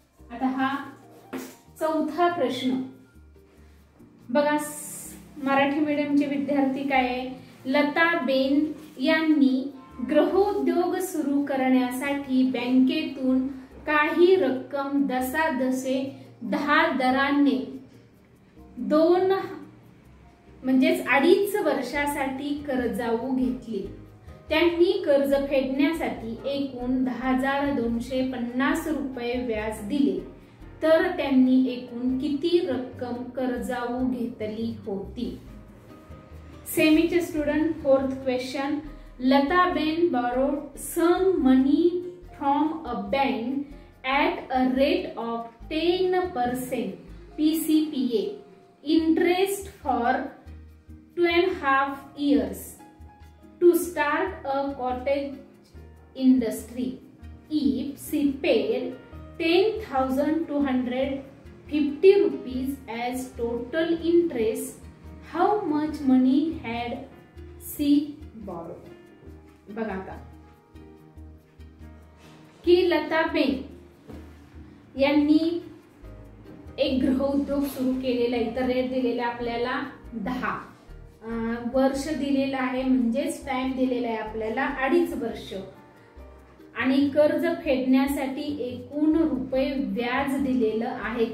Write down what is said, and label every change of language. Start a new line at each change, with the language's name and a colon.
Marathi: आता हा 4था प्रश्न बघा, मराठी मीडियमचे विद्यार्थी काय आहे, लताबेन यांनी गृहोद्योग सुरू करण्यासाठी बँकेतून काही रक्कम दसादसे 10 दराने 2 म्हणजेच 2.5 वर्षासाठी कर्जाऊ घेतली। त्यांनी कर्ज फेडण्यासाठी एकूण 10,250 रुपये व्याज दिले, तर त्यांनी एकूण किती रक्कम कर्जाऊ घेतली होती? सेमीचे
English: Student, fourth question. Lataben borrowed some money from a bank at a rate of 10% PCPA interest for 2.5 years to start a cottage industry. If she paid 10,250 rupees as total interest, how much money had she borrowed?
Marathi: बघा आता की लताबेन यांनी एक गृहउद्योग सुरू केलेला आहे. इतर rate दिलेला आपल्याला 10 वर्ष दिलेला आहे, म्हणजेच टाइम दिलेला आहे आपल्याला 2.5 वर्ष, आणि कर्ज फेडण्यासाठी एकूण रुपये व्याज दिलेलं आहे.